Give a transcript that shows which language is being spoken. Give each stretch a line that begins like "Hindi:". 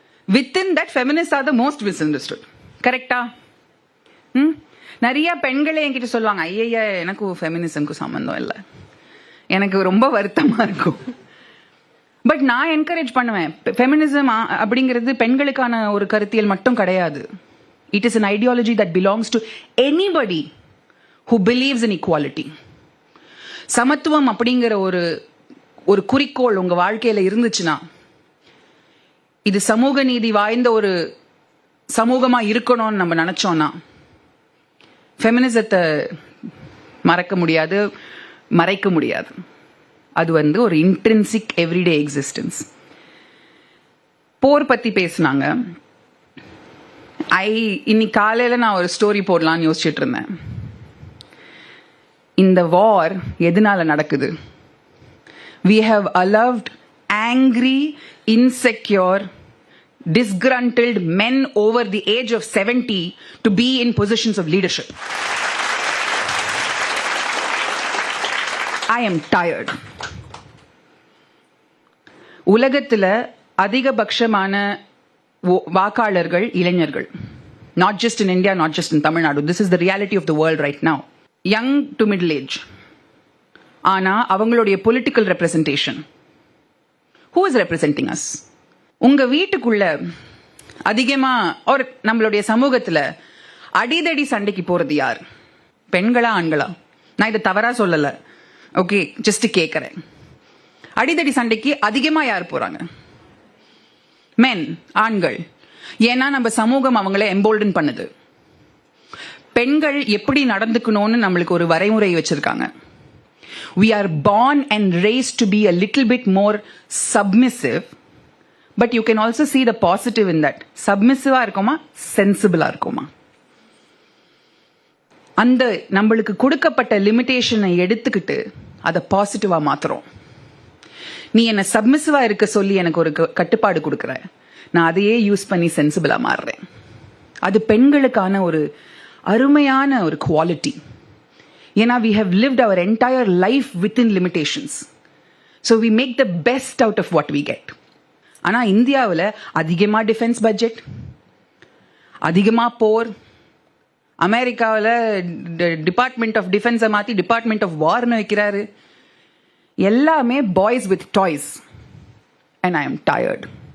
English: Within that feminist are the most misunderstood.
Tamil: கரெக்டா? நிறைய பெண்களே என்கிட்ட சொல்லுவாங்க, ஐயா எனக்கும் ஃபெமினிசம்க்கு சம்பந்தம் இல்லை, எனக்கு ரொம்ப வருத்தமா இருக்கும். பட் நான் என்கரேஜ் பண்ணுவேன். ஃபெமினிசம் அப்படிங்கிறது பெண்களுக்கான ஒரு கருத்தியல் மட்டும் கிடையாது. It is
English: an ideology that belongs to anybody who believes in equality.
Tamil: சமத்துவம் அப்படிங்கிற ஒரு குறிக்கோள் உங்க வாழ்க்கையில இருந்துச்சுன்னா, இது சமூக நீதி வாய்ந்த ஒரு சமூகமா இருக்கணும்னு நம்ம நினைச்சோம்னா, ஃபெமினிசத்தை மறக்க முடியாது, மறைக்க முடியாது. அது ஒரு
English: Intrinsic everyday existence.
Tamil: போர் பத்தி பேசினாங்க. இன்னைக்கு காலையில நான் ஒரு ஸ்டோரி போடலான்னு யோசிச்சுட்டு இருந்தேன். இந்த வார் எதனால நடக்குது?
English: We have allowed angry, insecure, disgruntled men over the age of 70 to be in positions of leadership. I am tired.
Tamil: உலகத்துல அதிகபட்சமான வாக்காளர்கள் இளைஞர்கள்.
English: Not just in India, not just in Tamil Nadu. This is the reality of the world right now. Young to middle age.
Tamil: ஆனா அவங்களுடைய political representation,
English: Who is representing us?
Tamil: உங்க வீட்டுக்குள்ள அதிகமா ஒரு நம்மளுடைய சமூகத்துல அடிதடி சண்டைக்கு போறது யார்? பெண்களா ஆண்களா? நான் இதை தவறா சொல்லல, ஓகே, ஜஸ்ட் கேட்கறேன். அடிதடி சண்டைக்கு அதிகமா யார் போறாங்க? மென், ஆண்கள். ஏன்னா நம்ம சமூகம் அவங்கள எம்போல்டன் பண்ணுது. பெண்கள் எப்படி நடந்துக்கணும்னு நம்மளுக்கு ஒரு வரைமுறை வச்சிருக்காங்க.
English: We are born and raised to be a little bit more submissive, but you can also see the positive in that.
Tamil: Submissive இருக்கோமா, சென்சிபிளா இருக்கோமா? அந்த நம்மளுக்கு கொடுக்கப்பட்ட லிமிட்டேஷனை எடுத்துக்கிட்டு அதை பாசிட்டிவா மாத்துறோம். நீ என்ன சப்மிசிவா இருக்க சொல்லி எனக்கு ஒரு கட்டுப்பாடு கொடுக்குற, நான் அதையே யூஸ் பண்ணி சென்சிபிளா மாறுறேன். அது பெண்களுக்கான ஒரு அருமையான ஒரு குவாலிட்டி.
English: ஏன்னா we have lived our entire life within limitations, so we make the best out of what we get.
Tamil: ஆனா இந்தியாவில் அதிகமா டிஃபென்ஸ் பட்ஜெட், அதிகமா போர், அமெரிக்காவில் டிபார்ட்மெண்ட் ஆஃப் டிஃபென்ஸை மாற்றி டிபார்ட்மெண்ட் ஆஃப் வார்னு வைக்கிறாரு.
English: எல்லாமே boys with toys, and I am tired.